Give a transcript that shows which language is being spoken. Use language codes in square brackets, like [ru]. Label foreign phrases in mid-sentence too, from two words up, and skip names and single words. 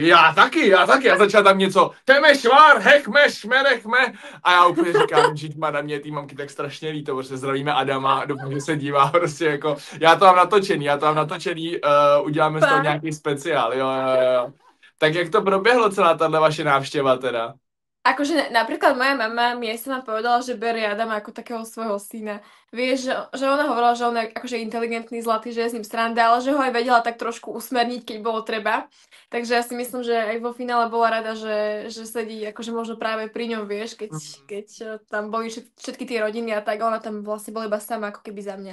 [cs] Já taky. A začal tam něco. Teme švár, hechme, šmerechme. A já úplně říkám, že má na mě tý mamky tak strašně líto, protože zdravíme Adama, doufám, že se dívá, prostě jako, já to mám natočený, uděláme z toho nějaký speciál, jo. Tak jak to proběhlo celá tahle vaše návštěva teda? [sk] Akože napríklad moja mama mi aj sama povedala, že berie Adama ako takého svojho syna. Vieš, že ona hovorila, že on je akože inteligentný, zlatý, že je s ním sranda, ale že ho aj vedela tak trošku usmerniť, keď bolo treba. Takže ja si myslím, že aj vo finále bola rada, že sedí akože možno práve pri ňom, vieš, keď tam boli všetky tie rodiny a tak, ona tam vlastne bola iba sama ako keby za mňa.